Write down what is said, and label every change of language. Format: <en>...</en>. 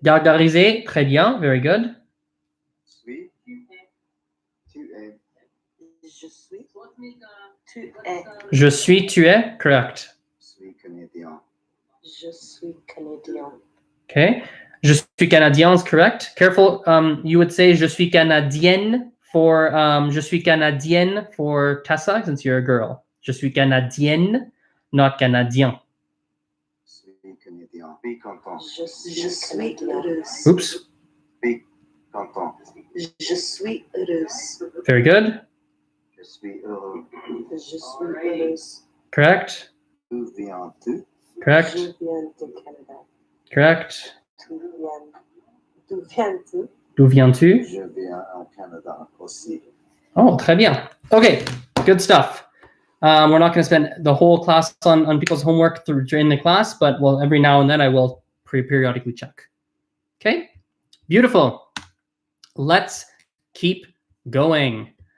<fr>Gargarisé, très bien, very good. Suis. Tu es. Je suis. Tu es. Je suis, tu es, correct. Je suis canadien. Je suis canadien.</fr> <en>Okay.</en> <fr>Je suis canadien is correct.</fr> <en>Careful, you would say je suis canadienne for je suis canadienne for Tessa since you're a girl.</en> <fr>Je suis canadienne, not canadien. Je suis canadien. Je suis content. Je suis heureuse. Oops. Je suis content. Je suis heureuse.</fr> <en>Very good.</en> <fr>Je suis heureux. Je suis heureuse.</fr> <en>Correct.</en> <fr>D'où viens-tu?</fr> <en>Correct.</en> <fr>Je viens de Canada.</fr> <en>Correct.</en> <fr>D'où viens-tu? D'où viens-tu? Je viens au Canada aussi.</fr> <en>Oh, très bien. Okay, good stuff. We're not going to spend the whole class on people's homework during the class, but well, every now and then I will periodically check. Okay, beautiful. Let's keep going.</en>